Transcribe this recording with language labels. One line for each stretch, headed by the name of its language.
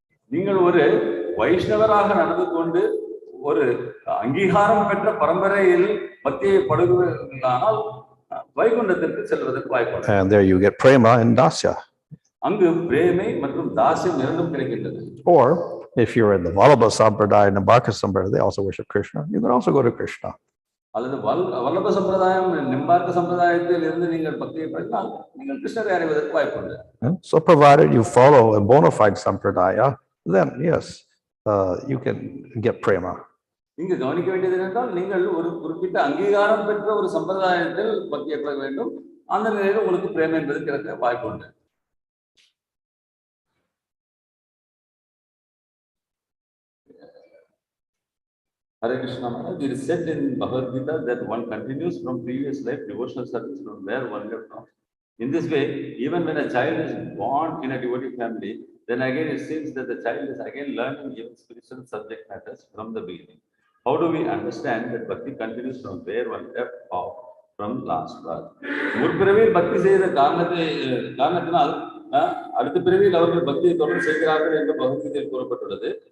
Tamil: நீங்கள் ஒரு வைஷ்ணவராக நடந்து கொண்டு ஒரு அங்கீகாரம் பெற்ற பரம்பரையில் பக்தியை படுகிறானால் வைகுண்டத்திற்கு செல்வதற்கு வாய்ப்பு.
English: And there you get prema and dasya.
Tamil: அங்கு பிரேமை மற்றும் தாஸ்யம் இரண்டும் கிடைக்கின்றது.
English: Or if you're in the Vallabha Sampradaya and the Bhakti Sampradaya, they also worship Krishna. You can also go to Krishna.
Tamil: அல்லது வல்லப சம்பிரதாயம் நிம்பார்க்க சம்பிரதாயத்தில் இருந்து நீங்கள் பக்தியை படித்தால் நீங்கள் கிருஷ்ணரை அறிவதற்கு வாய்ப்பு உண்டு.
English: So provided you follow a bona fide Sampradaya, then yes, you can get prema.
Tamil: இங்கு கவனிக்க வேண்டியது என்றால் நீங்கள் ஒரு குறிப்பிட்ட அங்கீகாரம் பெற்ற ஒரு சம்பிரதாயத்தில் பக்தியை பழக வேண்டும். அந்த நிலையில் உங்களுக்கு பிரேமை என்பது கிடைக்க வாய்ப்பு உண்டு.
English: Hare Krishna Maharaj, it is said in Bhagavad Gita that one continues from previous life devotional service from where one left off. In this way, even when a child is born in a devotee family, then again it seems that the child is again learning even spiritual subject matters from the beginning. How do we understand that Bhakti continues from where one left off from last birth?
Tamil: முற்பிறவியில் பக்தி செய்த காரணத்தினால் அடுத்த பிறவியில் அவர்கள் பக்தியை தொடர்ந்து செய்கிறார்கள் என்று பகவத்கீதையில் கூறப்பட்டுள்ளது.